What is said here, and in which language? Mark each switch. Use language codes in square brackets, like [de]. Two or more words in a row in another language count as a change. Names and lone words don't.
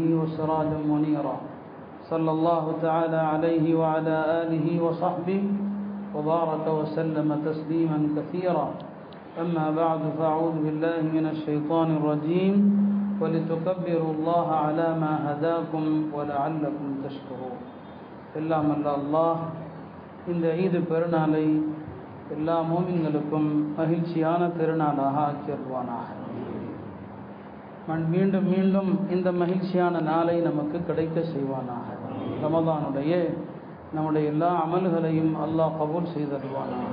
[ar] وسراجا منيرا صلى الله تعالى عليه وعلى آله وصحبه وبارك وسلم تسليما كثيرا أما بعد فأعوذ بالله من الشيطان الرجيم ولتكبروا الله على ما هداكم ولعلكم تشكرون [ta] எல்லாம் அல்ல அல்லாஹ் இந்த ஈது பெருநாளை எல்லா மோமின்களுக்கும் மகிழ்ச்சியான திருநாளாக ஆக்கிடுவானாக. மீண்டும் மீண்டும் இந்த மகிழ்ச்சியான நாளை நமக்கு கிடைக்க செய்வானாக. ரமதானுடைய நம்முடைய எல்லா அமல்களையும் அல்லாஹ் கபூல் செய்தருவானாக.